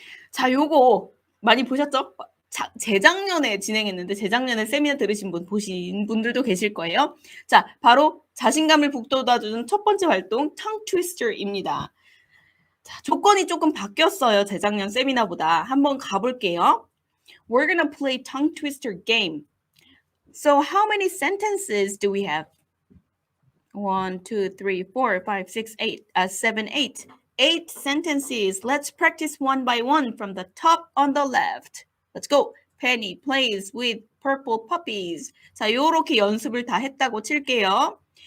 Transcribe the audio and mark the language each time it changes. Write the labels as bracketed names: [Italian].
[Korean] 자, 요거 많이 보셨죠? 재작년에 진행했는데 재작년에 세미나 보신 분들도 계실 거예요. 자, 바로 자신감을 북돋아주는 첫 번째 활동 tongue twister입니다. 자, 조건이 조금 바뀌었어요. 재작년 세미나보다. 한번 가볼게요. [English] We're gonna play tongue twister game. So how many sentences do we have? 1, 2, 3, 4, 5, 6, 8, 7, 8. 8 sentences. Let's practice one by one from the top on the left. Let's go. Penny plays with purple puppies. [Korean] 자, 요렇게 연습을 다 했다고 칠게요.